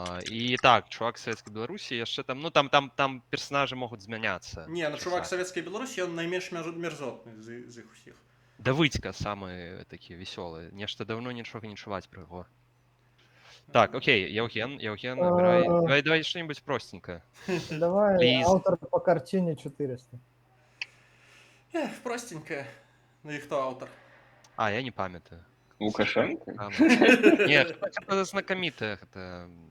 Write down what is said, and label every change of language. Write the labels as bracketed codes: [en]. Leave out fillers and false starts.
[be] І так, чувак з Савецкай Беларусі яшчэ там, ну там персонажы могуць змяняцца. [ru] Не, ну чувак Советской Беларуси, он наименьш мерзотный из их всех. [be] Давыдзька самы такі весёлы. Нешта даўно нічога не чуваць пра яго. Так, окей, Яўген, набирай. [ru] Давай что-нибудь простенькое. Давай, [en] Please. [ru] автор по картине 400. Простенькая. Ну и кто автор? [be] А, я не памятаю. [ru] Лукашенко? Нет, это знакомитое. Это...